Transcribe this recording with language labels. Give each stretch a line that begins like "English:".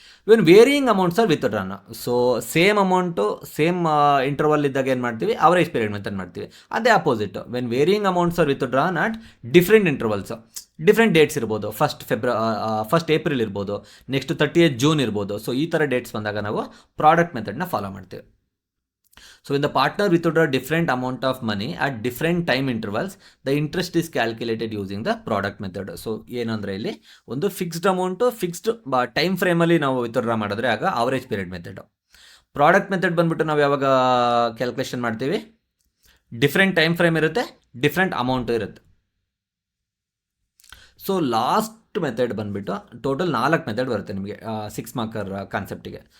English: when varying amounts are withdrawn,
Kannada: so same amount same interval ಇದ್ದಾಗ ಏನು ಮಾಡ್ತೀವಿ? Average period method ಮಾಡ್ತೀವಿ. ಅದೇ opposite,
English: when varying amounts are withdrawn at different intervals,
Kannada: different dates ಇರ್ಬೋದು, first April ಇರ್ಬೋದು, next 30th June ಇರ್ಬೋದು. So ಈ ಥರ ಡೇಟ್ಸ್ ಬಂದಾಗ ನಾವು ಪ್ರಾಡಕ್ಟ್ ಮೆಥಡ್ನ ಫಾಲೋ ಮಾಡ್ತೀವಿ.
English: So when the partner withdraw different amount of money at different time intervals, the interest is calculated using the product method.
Kannada: So ಏನಂದರೆ ಇಲ್ಲಿ ಒಂದು ಫಿಕ್ಸ್ಡ್ ಅಮೌಂಟು ಫಿಕ್ಸ್ಡ್ ಟೈಮ್ ಫ್ರೇಮಲ್ಲಿ ನಾವು ವಿತ್ಡ್ರಾ ಮಾಡಿದ್ರೆ ಆಗ average period method. Product method ಬಂದ್ಬಿಟ್ಟು ನಾವು ಯಾವಾಗ calculation ಮಾಡ್ತೀವಿ? ಡಿಫ್ರೆಂಟ್ ಟೈಮ್ ಫ್ರೇಮ್ ಇರುತ್ತೆ, ಡಿಫ್ರೆಂಟ್ ಅಮೌಂಟು ಇರುತ್ತೆ. ಸೊ ಲಾಸ್ಟ್ ಮೆಥಡ್ ಬಂದುಬಿಟ್ಟು ಟೋಟಲ್ 4 ಮೆಥಡ್ ಬರುತ್ತೆ ನಿಮಗೆ 6 ಮಾರ್ಕರ್ ಕಾನ್ಸೆಪ್ಟಿಗೆ.